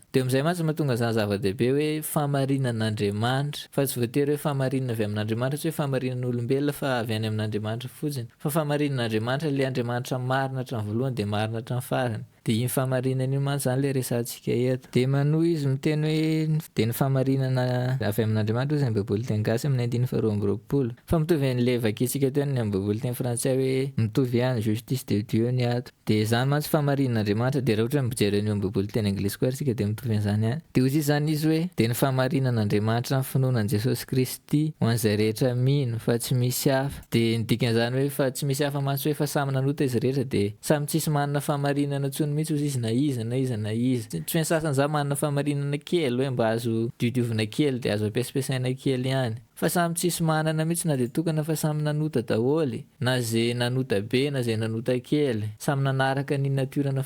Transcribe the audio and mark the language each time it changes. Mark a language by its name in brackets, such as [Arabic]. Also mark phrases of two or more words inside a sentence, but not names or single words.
[Malagasy] Dia amin'izay mantsy mahatonga izany zava-dehibe hoe fahamarinan'Andriamanitra, fa tsy voatery hoe fahamarinana avy amin'Andriamanitra, tsy hoe fahamarinan'olombelona fa avy any amin'Andriamanitra fotsiny, fa fahamarinan'Andriamanitra ilay Andriamanitra marina hatramin'ny voalohany dia marina hatramin'ny farany. Dia iny fahamarinana iny mantsy zany ilay resantsika eto. Dia manohy izy miteny hoe dia ny fahamarinana avy amin'Andriamanitra ozy ny baiboly teny gasy amin'ny 1:20. Fa mitovy an'ilay vakiantsika teo ny amin'ny baiboly teny frantsay hoe mitovy ihany [French] justice de Dieu [Malagasy] ny ato. Dia zany mantsy fahamarinan'Andriamanitra. Dia raha ohatra mijery an'io amin'ny baiboly teny anglisy koa tsika dia mitovy an'izany ihany. Dia hozy zany izy hoe dia ny fahamarinan'Andriamanitra amin'ny finoanan' Jesosy Kristy ho an'izay rehetra mino fa tsy misy hafa. Dia ny dikan'izany hoe fa tsy misy hafa mantsy hoe fa samy nanota izy rehetra dia samy tsisy manana fahamarinana intsony mihitsy ozy izy na izy tsy hoe sasany za manana fahamarinana kely hoe mba azo diodiovina kely de azo ampiasapiasaina kely ihany fa samy tsisy manana mihitsy na de tokana fa samy nanota daholy na zay nanota be na zay nanota kely samy nanaraka ny natiorana